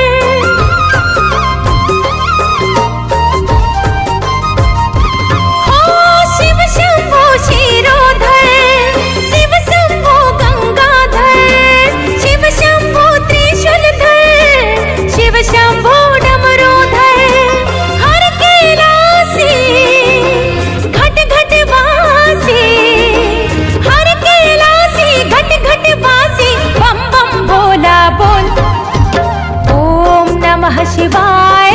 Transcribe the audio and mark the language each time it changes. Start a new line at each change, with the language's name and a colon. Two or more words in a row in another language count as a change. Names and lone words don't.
Sanskrit: हो शिव शंभो क्षीरोधर, शिव शंभो गंगाधर, शिव शंभो त्रिशूलधर, शिव शंभो डमरूधर।
Hindi: हर कैलासी घट घट वासी, हर कैलासी घट घट वासी, बम बम भोला बोल।
Sanskrit: ओम नमः शिवाय